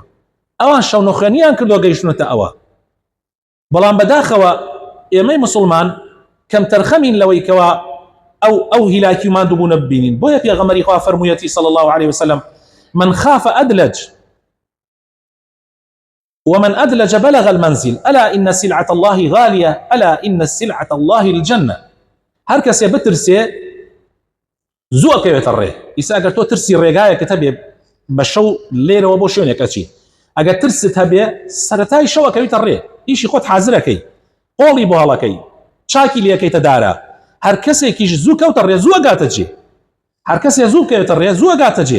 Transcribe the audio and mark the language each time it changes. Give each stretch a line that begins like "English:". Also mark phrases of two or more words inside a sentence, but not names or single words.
Central Kurdish: ئەوان شەونەخوێنیان کردووە گەیشتونەتە ئەوە. بەڵام بەداخەوە ئێمەی مسلمان کەم تەرخەمین لەوەی کەوە ئەو هیلاکی و ماندووبوونە ببینین. بۆیە پێغەمبەری خوا فەرموویەتی
Arabic: صلی الله عليه وسلم من خاف أدلج ومن أدلج بلغ المنزل ألا إن سلعة الله غالية ألا إن سلعة الله الجنة.
Central Kurdish: هر کەسێ بترسێ زوو ئەکەوێتە ڕێ. ئیسا ئەگەر تۆ ترسی ڕێگایەکە هەبێ بە شەو لێرەوە بۆ شوێنێک ئەچی، ئەگەر ترست هەبێ سەرەتای شەو ئەکەوێتە ڕێ، ئیشی خۆت حازرەکەی، قۆڵی بۆ هەڵەکەی، چاکی لێەکەیتە دارە. هەر کەسێکیش زوو کەوتە ڕێ زوو ئەگاتە جێ. هەر کەسێ زوو بکەوێتە ڕێ زوو ئەگاتە جێ.